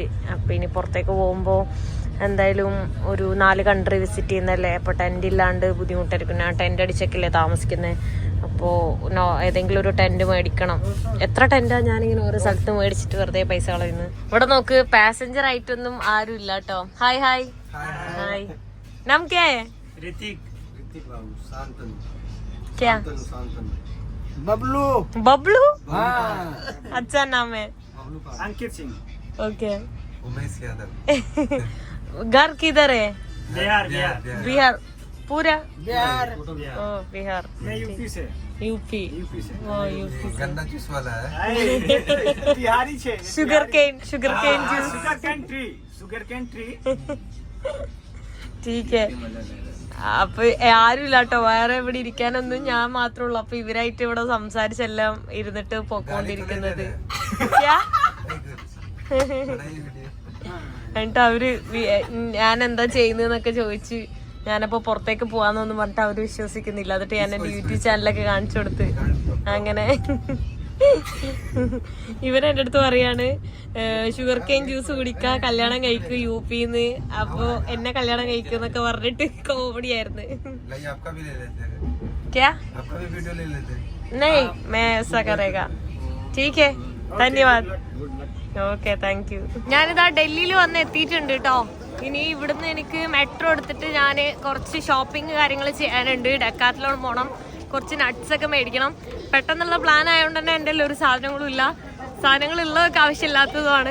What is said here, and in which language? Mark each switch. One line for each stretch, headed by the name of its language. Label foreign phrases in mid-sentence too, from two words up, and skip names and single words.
Malayalam: അപ്പോൾ ഇനി പുറത്തേക്ക് പോകുമ്പോൾ എന്തായാലും ഒരു 4 കൺട്രി വിസിറ്റ് ചെയ്യുന്നല്ലേ. അപ്പോൾ ടെൻറ്റ് ഇല്ലാണ്ട് ബുദ്ധിമുട്ടായിരിക്കും. ഞാൻ ടെൻറ്റ് അടിച്ചൊക്കെയല്ലേ താമസിക്കുന്നത്. അപ്പോൾ ഏതെങ്കിലും ഒരു ടെൻറ്റ് മേടിക്കണം. എത്ര ടെൻറ്റാണ് ഞാനിങ്ങനെ ഓരോ സ്ഥലത്ത് മേടിച്ചിട്ട് വെറുതെ പൈസ കളയുന്നത്. ഇവിടെ നോക്ക്, പാസഞ്ചർ ആയിട്ടൊന്നും ആരും ഇല്ല കേട്ടോ.
English: Hi hi hi.
Hindi: नाम क्या है? ऋतिक बाबू शांतनु. क्या? बबलू. बबलू? अच्छा नाम है. अंकित सिंह. ओके. उमेश यादव. घर किधर है? बिहार. बिहार पूरा? बिहार. ओ बिहार. मैं यूपी से. यूपी से. ओ यूपी से. गन्ना जूस वाला है. बिहारी छे.
English: Sugar cane juice. Sugar cane tree.
Hindi: ठीक है.
Malayalam: അപ്പൊ ആരും ഇല്ല കേട്ടോ. വേറെ ഇവിടെ ഇരിക്കാനൊന്നും ഞാൻ മാത്രമേ ഉള്ളൂ. അപ്പൊ ഇവരായിട്ട് ഇവിടെ സംസാരിച്ചെല്ലാം ഇരുന്നിട്ട് പോയിക്കൊണ്ടിരിക്കുന്നത്. എന്നിട്ട് അവര് ഞാൻ എന്താ ചെയ്യുന്നതെന്നൊക്കെ ചോദിച്ച്, ഞാനപ്പോ പുറത്തേക്ക് പോവാന്നൊന്നും പറഞ്ഞിട്ട് അവര് വിശ്വസിക്കുന്നില്ല. എന്നിട്ട് ഞാൻ എന്റെ യൂട്യൂബ് ചാനലൊക്കെ കാണിച്ചു കൊടുത്ത് അങ്ങനെ ഇവരെന്റെ അടുത്ത് പറയാണ്
English: sugar cane juice
Malayalam: കുടിക്കാ, കല്യാണം കഴിക്കും യുപിന്ന്. അപ്പൊ എന്നെ കല്യാണം കഴിക്കും എന്നൊക്കെ പറഞ്ഞിട്ട് കോമഡി ആയിരുന്നു.
Hindi: क्या? नहीं मैं ऐसा करेगा. ठीक है, धन्यवाद.
English: Okay, thank you.
Malayalam: ഞാനിതാ ഡൽഹിയിൽ വന്ന് എത്തിയിട്ടുണ്ട് കേട്ടോ. ഇനി ഇവിടുന്ന് എനിക്ക് മെട്രോ എടുത്തിട്ട് ഞാൻ കുറച്ച് ഷോപ്പിംഗ് കാര്യങ്ങൾ ചെയ്യാനുണ്ട്. ഡെക്കാത്ലോൺ പോകണം, കുറച്ച് നട്ട്സ് ഒക്കെ മേടിക്കണം. പെട്ടെന്നുള്ള പ്ലാൻ ആയതുകൊണ്ട് തന്നെ എൻ്റെ ഒരു സാധനങ്ങളും ഇല്ല. സാധനങ്ങളുള്ളതൊക്കെ ആവശ്യമില്ലാത്തതുമാണ്.